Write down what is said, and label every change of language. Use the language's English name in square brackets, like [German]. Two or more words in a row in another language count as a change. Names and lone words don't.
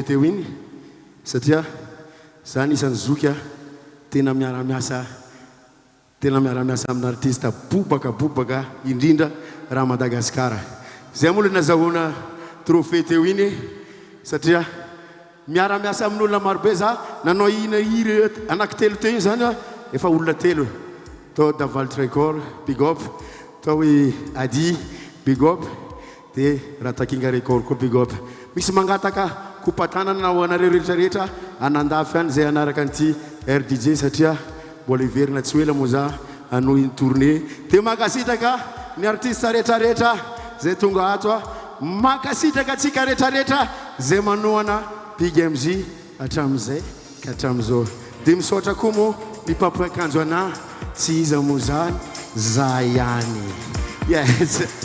[Malagasy] te winy satria zany isan'ny zoky tena miaramiasa amin'ny artiste bobaka indrindra raha Madagasikara zay moa nazahoana trophée te winy satria miaramiasa amin'olona maro be za nanao ina hiry anaky telo teo iny zany efa olona telo tao Davalt Record [English] big up [Malagasy] tao hoe Adi [English] big up [Malagasy] dia Ratakinga Record koa [English] big up [Malagasy] misy mangataka kopatanana ho anareo rehetrarehetra anandafy any zay anaraka an'ity RDJ satria mbola iverina tsy hoela moa za anoho iny tournée dia makasitraka ny artiste rehetrarehetra zay tonga ato a makasitraka atsika rehetrarehetra zay manohana Big MJ hatramin'izay ka hatramin'izao dia misaotra koa moa ny mpampiakanjo ana tsy iza moa zany za ihany yes.